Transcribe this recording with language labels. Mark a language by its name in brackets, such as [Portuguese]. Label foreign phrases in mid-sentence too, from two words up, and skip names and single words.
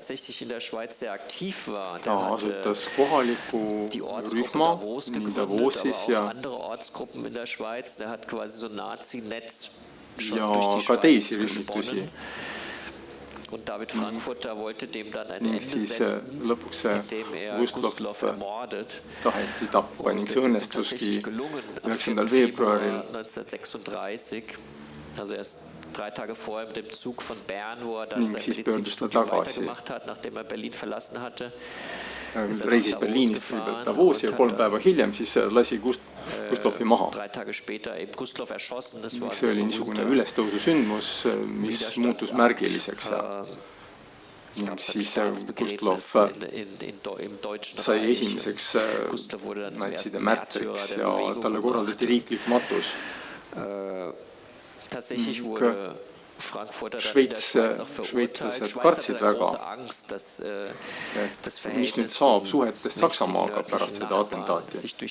[Estonian] Ta asutas kohaliku rühma nii Davosis ja ka teisi rühmitusi. Ning siis lõpuks Gustloff taheti tappa ning see õnnestuski 9. veebruaril [German] 3 Tage vorher mit dem Zug von Bern, wo dann sein Medizinstudium weitergemacht hat, nachdem Berlin verlassen hatte. [Estonian] Reisis Berliinist kõigepealt Davosi ja 3 päeva hiljem siis lasi Gustloffi maha. [German] 3 Tage später eben Gustloff erschossen. [Estonian] See oli niisugune ülestõusu sündmus, mis muutus märgiliseks. Ning siis Gustloff sai esimeseks natside märtriks ja talle korraldati riiklik matus. Šveitslased kartsid väga, et mis nüüd saab suhetest Saksamaaga pärast seda atentaati.